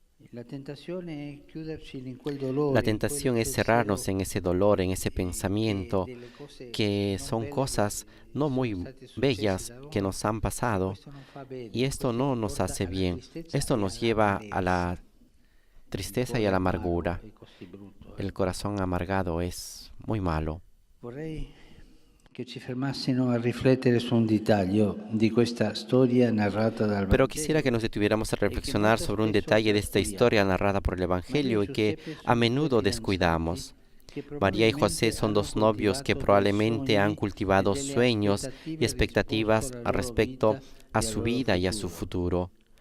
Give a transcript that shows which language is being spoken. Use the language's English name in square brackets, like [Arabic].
[Spanish] La tentación es cerrarnos en ese dolor, en ese pensamiento, que son cosas no muy bellas que nos han pasado, y esto no nos hace bien. Esto nos lleva a la tristeza y a la amargura. El corazón amargado es muy malo. [Italian] che ci fermassimo a riflettere su un dettaglio di questa storia narrata dal [Spanish] Pero quisiera que nos detuviéramos a reflexionar sobre un detalle de esta historia narrada por el Evangelio y que a menudo descuidamos. María y José son dos novios que probablemente han cultivado sueños y expectativas respecto a su vida y a su futuro.